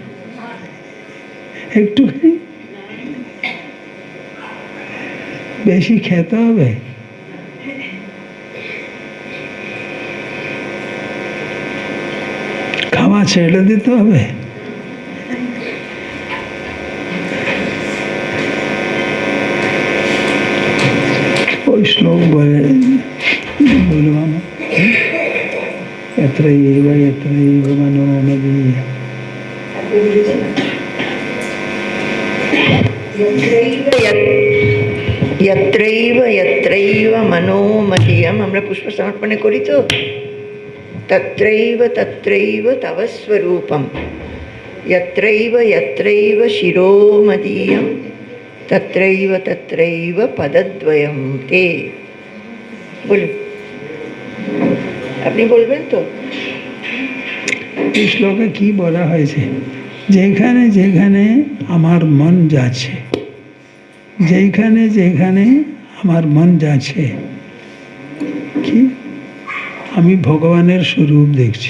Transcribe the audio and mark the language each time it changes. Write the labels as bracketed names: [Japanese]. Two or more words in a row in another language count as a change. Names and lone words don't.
[Bangla] একটুখানি বেশি খেতে হবে, খাওয়া ছেড়ে দিতে হবে। ওই শ্লোক বললাম, [Sanskrit] এত্রৈব এত্রৈব মনো মদীয়। यत्रैव यत्रैव मनोमदीयम, [Bangla] আমরা পুষ্প সমর্পণে করি তো, [Sanskrit] তত্রৈব তত্রৈব তব স্বরূপম, यत्रैव यत्रैव শিরোমদীয়ম, তত্রৈব তত্রৈব পদদ্বয়ম তে। [Bangla] বলুন, আপনি বলবেন তো? এই শ্লোকে কি বলা হয়েছে? যেখানে যেখানে আমার মন যাচ্ছে, যেখানে যেখানে আমার মন যাচ্ছে, কি আমি ভগবানের স্বরূপ দেখছি।